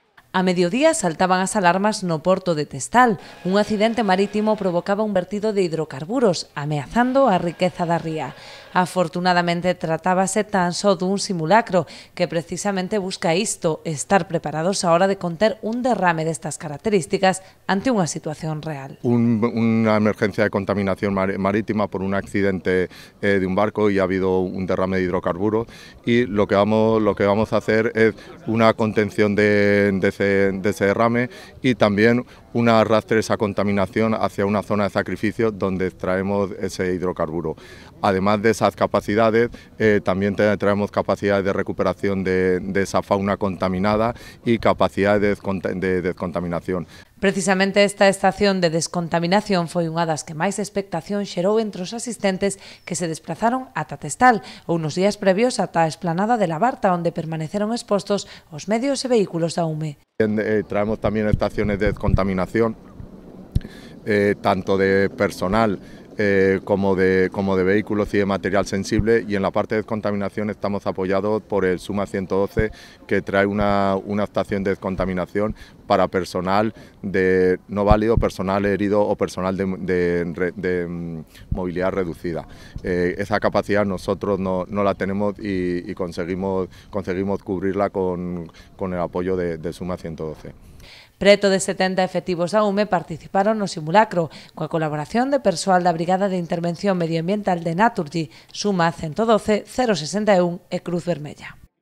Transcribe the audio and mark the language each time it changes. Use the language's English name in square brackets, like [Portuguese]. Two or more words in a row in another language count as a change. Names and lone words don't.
[Galician] A mediodía saltaban as alarmas no porto de Testal. Un accidente marítimo provocaba un vertido de hidrocarburos, ameazando a riqueza da ría. Afortunadamente tratábase tan só dun simulacro que precisamente busca isto, estar preparados á hora de conter un derrame destas características ante unha situación real. [Spanish] Una emergencia de contaminación marítima por un accidente de un barco y ha habido un derrame de hidrocarburos y lo que vamos a hacer es una contención de ese derrame y también un arrastre de esa contaminación hacia una zona de sacrificio donde extraemos ese hidrocarburo. Además de esas capacidades, también traemos capacidades de recuperación de esa fauna contaminada y capacidades de descontaminación. [Galician] Precisamente esta estación de descontaminación foi unha das que máis expectación xerou entre os asistentes que se desplazaron ata Testal ou nos días previos ata a esplanada de la Barta, onde permaneceron expostos os medios e vehículos da UME. [Spanish] Traemos también estaciones de descontaminación, tanto de personal como de vehículos y de material sensible, y en la parte de descontaminación estamos apoyados por el SUMA 112, que trae una estación de descontaminación para personal no válido, personal herido o personal de movilidad reducida. Esa capacidad nosotros no la tenemos y conseguimos cubrirla con el apoyo del SUMA 112. [Galician] Preto de 70 efectivos da UME participaron no simulacro, coa colaboración de persoal da Brigada de Intervención Medioambiental de Naturgy, SUMA 112, 061 e Cruz Vermella.